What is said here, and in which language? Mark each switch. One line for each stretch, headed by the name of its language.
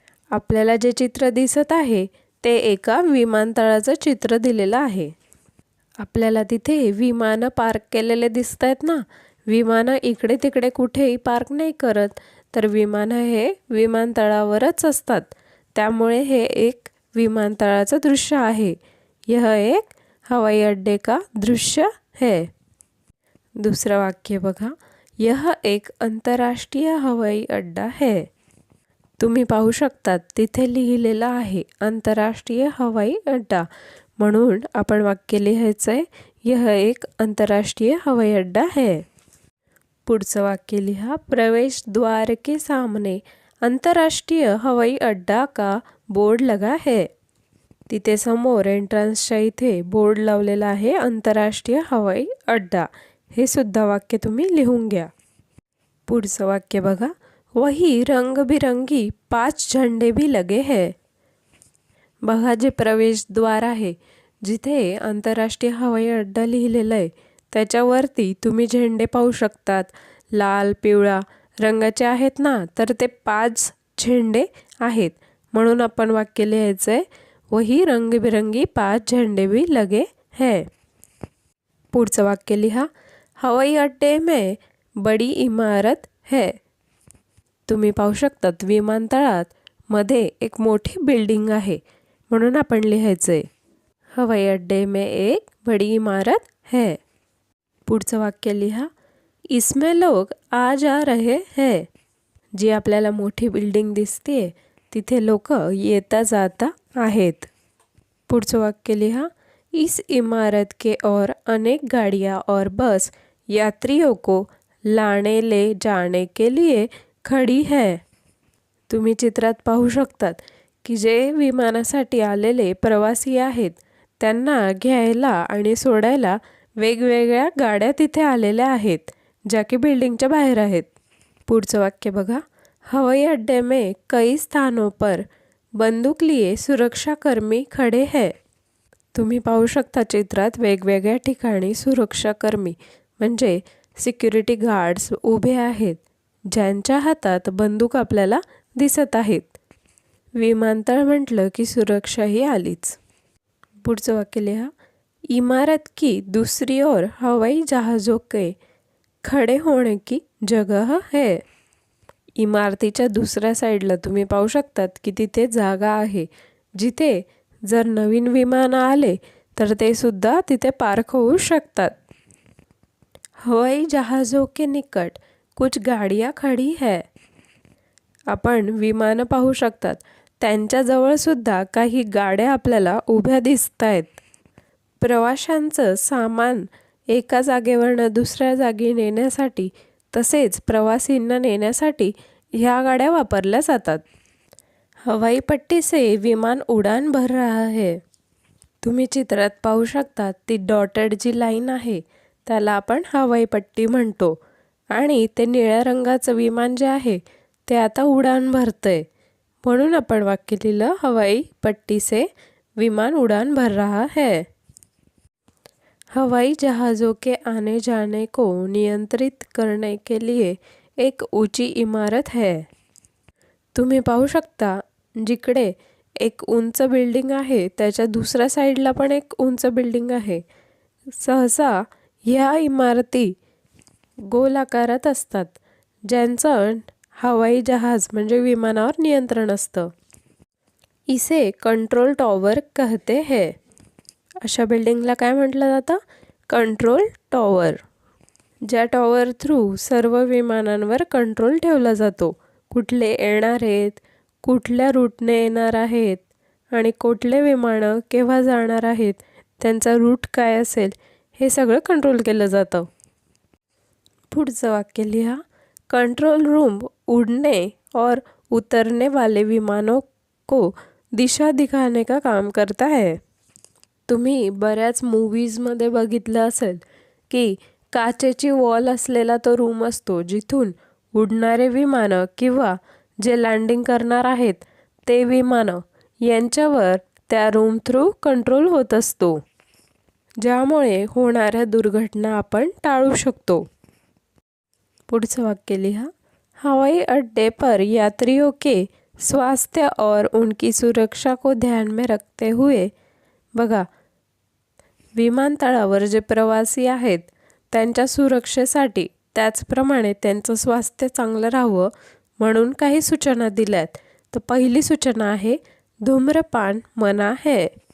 Marathi: आपल्याला जे चित्र दिसत आहे ते एका विमानतळाचं चित्र दिलेलं आहे. आपल्याला तिथे विमानं पार्क केलेले दिसत आहेत ना. विमानं इकडे तिकडे कुठेही पार्क नाही करत, तर विमानं हे विमानतळावरच असतात. त्यामुळे हे एक विमानतळाचं दृश्य आहे.
Hindi: यह एक हवाई अड्डे का दृश्य है.
Marathi: दुसरं वाक्य बघा,
Hindi: यह एक अंतर्राष्ट्रीय हवाई अड्डा है.
Marathi: तुम्ही पाहू शकतात तिथे लिहिलेलं आहे आंतरराष्ट्रीय हवाई अड्डा. म्हणून आपण वाक्य लिहायचं आहे,
Hindi: यह एक अंतर्राष्ट्रीय हवाई अड्डा है.
Marathi: पुढचं वाक्य लिहा,
Hindi: प्रवेश द्वार के सामने अंतर्राष्ट्रीय हवाई अड्डा का बोर्ड लगा है.
Marathi: तिथे समोर एंट्रन्सच्या इथे बोर्ड लावलेला आहे आंतरराष्ट्रीय हवाई अड्डा. हे सुद्धा वाक्य तुम्ही लिहून घ्या. पुढचं वाक्य बघा,
Hindi: वही रंगबिरंगी 5 झंडे भी लगे है.
Marathi: बघा, जे प्रवेशद्वार आहे जिथे आंतरराष्ट्रीय हवाई अड्डा लिहिलेलं आहे त्याच्यावरती तुम्ही झेंडे पाहू शकतात. लाल पिवळा रंगाचे आहेत ना, तर ते 5 झेंडे आहेत. म्हणून आपण वाक्य लिहायचं आहे,
Hindi: वही रंगबिरंगी 5 झंडे भी लगे है.
Marathi: पुढचं वाक्य लिहा,
Hindi: हवाई अड्डे में बड़ी इमारत है.
Marathi: तुम्ही पाहू शकतात विमानतळात मध्ये एक मोठी बिल्डिंग आहे. म्हणून आपण लिहायचं आहे,
Hindi: हवाई अड्डे में एक बड़ी इमारत है.
Marathi: पुढचं वाक्य लिहा,
Hindi: इसमें लोग आ जा रहे हैं.
Marathi: जी आपल्याला मोठी बिल्डिंग दिसते तिथे लोक येता जाता आहेत. पुढचं वाक्य लिहा,
Hindi: इस इमारत के और अनेक गाड़ियाँ और बस यात्रियों को लाने ले जाने के लिए खड़ी है.
Marathi: तुम्ही चित्रात पाहू शकतात की जे विमानासाठी आलेले प्रवासी आहेत त्यांना घ्यायला आणि सोडायला वेगवेगळ्या गाड्या तिथे आलेल्या आहेत, ज्या की बिल्डिंगच्या बाहेर आहेत. पुढचं वाक्य बघा,
Hindi: हवाई अड्डे में कई स्थानों पर बंदूक लिए सुरक्षाकर्मी खडे है.
Marathi: तुम्ही पाहू शकता चित्रात वेगवेगळ्या ठिकाणी सुरक्षाकर्मी म्हणजे सिक्युरिटी गार्ड्स उभे आहेत, ज्यांच्या हातात बंदूक आपल्याला दिसत आहेत. विमानतळ म्हटलं की सुरक्षाही आलीच. पुढचं वाक्य लिहा,
Hindi: इमारत की दूसरी ओर हवाई जहाज़ों के खड़े होने की जगह है.
Marathi: इमारतीच्या दुसऱ्या साईडला तुम्ही पाहू शकतात की तिथे जागा आहे, जिथे जर नवीन विमान आले तर ते सुद्धा तिथे पार्क होऊ शकतात.
Hindi: हवाई जहाज़ों के निकट कुछ गाड़ियाँ खड़ी है.
Marathi: आपण विमानं पाहू शकतात, त्यांच्याजवळ सुद्धा काही गाड्या आपल्याला उभ्या दिसत आहेत. प्रवाशांचं सामान एका जागेवरनं दुसऱ्या जागी नेण्यासाठी तसेच प्रवासींना नेण्यासाठी ह्या गाड्या वापरल्या जातात.
Hindi: हवाई पट्टी से विमान उडान भर रहा है.
Marathi: तुम्ही चित्रात पाहू शकता ती डॉटेड जी लाईन आहे त्याला आपण हवाई पट्टी म्हणतो आणि ते निळ्या रंगाचं विमान जे आहे ते आता उडान भरतंय. म्हणून आपण वाक्य लिहिलं,
Hindi: हवाई पट्टी से विमान उडान भर रहा है. हवाई जहाज़ों के आने जाने को नियंत्रित करने के लिए एक ऊंची इमारत है.
Marathi: तुम्ही पाहू शकता जिकडे एक उंच बिल्डिंग आहे त्याच्या दुसऱ्या साईडला पण एक उंच बिल्डिंग आहे. सहसा ह्या इमारती गोल आकारात असतात, ज्यांचं हवाई जहाज म्हणजे विमानावर नियंत्रण असतं.
Hindi: इसे कंट्रोल टॉवर कहते हैं.
Marathi: अशा बिल्डिंगला काय म्हटलं जातं? Control tower. ज्या टॉवर थ्रू सर्व विमानांवर कंट्रोल ठेवला जातो. कुठले येणार आहेत, कुठल्या रूटने येणार आहेत आणि कुठले विमानं केव्हा जाणार आहेत, त्यांचा रूट काय असेल, हे सगळं कंट्रोल केलं जातं. पुढचं वाक्य लिहा.
Hindi: कंट्रोल रूम उड़ने और उतरने वाले विमानों को दिशा दिखाने का काम करता है.
Marathi: तुम्ही बऱ्याच मूवीजमध्ये बघितलं असेल की काचेची वॉल असलेला तो रूम असतो, जिथून उडणारे विमानं किंवा जे लँडिंग करणार आहेत ते विमानं यांच्यावर त्या रूम थ्रू कंट्रोल होत असतो, ज्यामुळे होणाऱ्या दुर्घटना आपण टाळू शकतो. पुढचं वाक्य लिहा.
Hindi: हवाई अड्डे पर यात्रियों के स्वास्थ्य और उनकी सुरक्षा को ध्यान में रखते हुए.
Marathi: बघा, विमानतळावर जे प्रवासी आहेत त्यांच्या सुरक्षेसाठी, त्याचप्रमाणे त्यांचं स्वास्थ्य चांगलं राहावं म्हणून काही सूचना दिल्यात. तर पहिली सूचना आहे,
Hindi: धूम्रपान मना है.